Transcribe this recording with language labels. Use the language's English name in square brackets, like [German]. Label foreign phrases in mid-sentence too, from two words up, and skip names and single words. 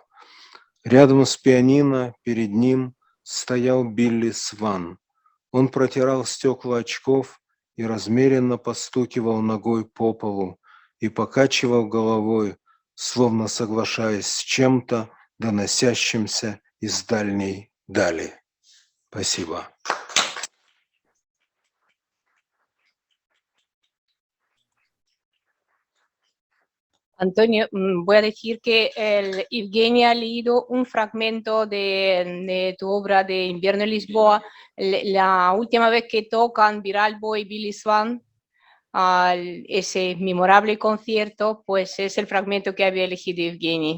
[Russian] Рядом с пианино перед ним стоял Билли Сван. Он протирал стекла очков и размеренно постукивал ногой по полу и покачивал головой, словно соглашаясь с чем-то, доносящимся из дальней дали. Спасибо. [Spanish] Antonio, voy a decir que Evgeny ha leído un fragmento de tu obra de Invierno en Lisboa. La última vez que tocan Beralbo y Billy Swan, ese memorable concierto, pues es el fragmento que había elegido Evgeny.